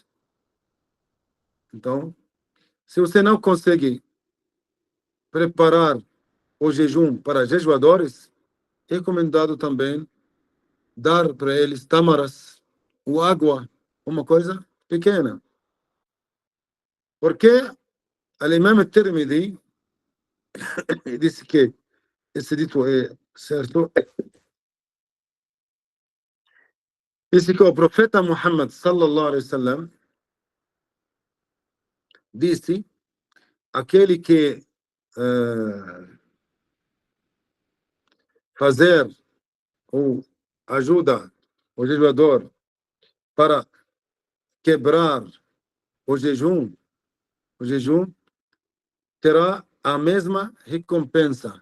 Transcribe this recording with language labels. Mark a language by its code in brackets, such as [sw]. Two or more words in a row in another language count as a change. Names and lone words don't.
[pt] Então, se você não consegue preparar o jejum para jejuadores, é recomendado também dar para eles tâmaras ou água, uma coisa pequena. Porque o Imam Tirmidhi disse que esse dito é certo. Disse que o profeta Muhammad [ar] صلى الله عليه وسلم [pt] disse: aquele que fazer ou ajuda o jejuador para quebrar o jejum terá a mesma recompensa.